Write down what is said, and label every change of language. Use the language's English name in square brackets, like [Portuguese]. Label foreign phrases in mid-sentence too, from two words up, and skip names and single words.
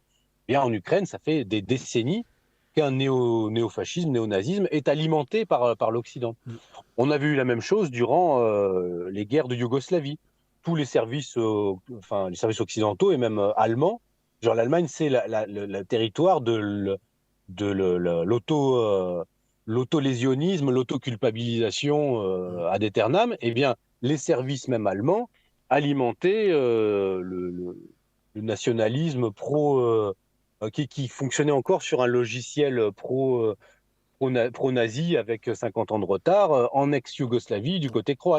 [French] Bien, en Ukraine, ça fait des décennies qu'un néofascisme, néonazisme est alimenté par l'Occident. On a vu la même chose durant les guerres de Yougoslavie. Tous les services occidentaux et même allemands, genre l'Allemagne, c'est le territoire de l'auto-lésionisme, l'auto-culpabilisation [Latin] ad aeternam. [French] Eh bien, les services même allemands alimentaient le nationalisme qui fonctionnait encore sur un logiciel pro-nazi avec 50 ans de retard en ex-Yougoslavie du côté croate.